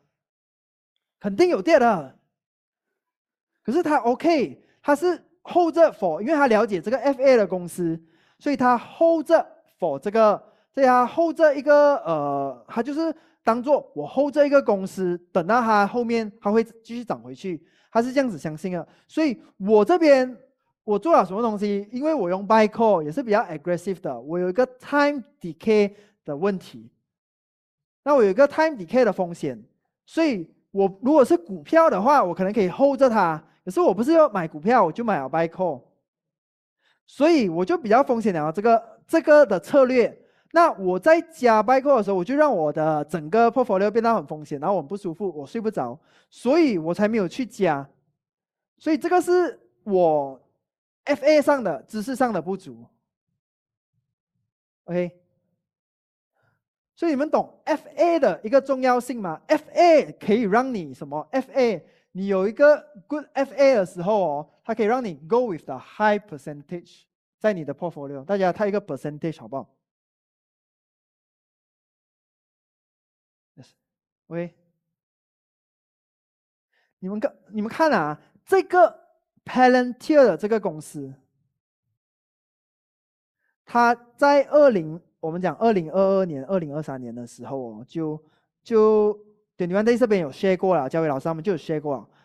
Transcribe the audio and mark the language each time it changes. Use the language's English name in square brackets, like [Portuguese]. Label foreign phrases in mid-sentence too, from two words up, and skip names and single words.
[Chinese] 肯定有跌的。可是他 OK， 他是 hold 着 for， 因为他了解这个 FA 的公司，所以他 hold 着 for 这个，所以他 hold 着一个他就是当做我 hold 着一个公司，等到他后面他会继续涨回去，他是这样子相信的。所以我这边我做了什么东西？因为我用 [English] buy call [Chinese] 也是比较 aggressive 的，我有一个 [English] time decay [Chinese] 的问题，那我有一个 [English] time decay [Chinese] 的风险，所以我如果是股票的话，我可能可以 hold 着它。可是我不是要买股票，我就买了 [English] buy call， [Chinese] 所以我就比较风险了这个的策略。那我在加 [English] buy call [Chinese] 的时候，我就让我的整个 portfolio 变得很风险，然后我很不舒服，我睡不着，所以我才没有去加。所以这个是我 FA 上的知识上的不足。OK， 所以你们懂 FA 的一个重要性吗？ FA 可以让你什么 ？FA 你有一个 [English] good FA [Chinese] 的时候它可以让你 [English] go with the high percentage [Chinese] 在你的 portfolio。大家看一个 percentage 好不好 ？Yes， 喂， 你们看啊，这个 Palantir 的这个公司，它在我们讲2022年、2023年的时候哦，就21 Days 这边有 share 过了，教伟老师他们就有 share 过了。